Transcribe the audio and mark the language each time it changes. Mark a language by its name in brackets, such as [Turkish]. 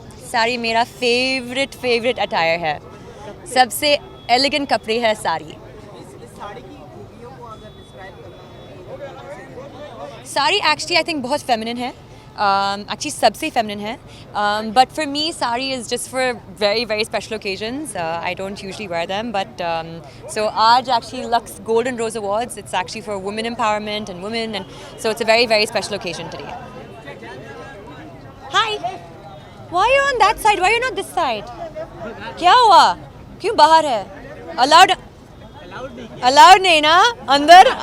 [Hindi] साड़ी मेरा favourite attire है. सबसे एलिगेंट कपड़े है sari. Sari actually I think बहुत फेमिनिन है. [English] Actually [Hindi] सबसे feminine है. [English] But for me sari is just for very special occasions. I don't usually wear them, but so आज actually Lux Golden Rose Awards, it's actually for women empowerment and women, and so it's a very special occasion today. Hi, why are you on that side? Why are you not this side? [Hindi] क्या हुआ? क्यों बाहर है? Allowed नहीं ना अंदर?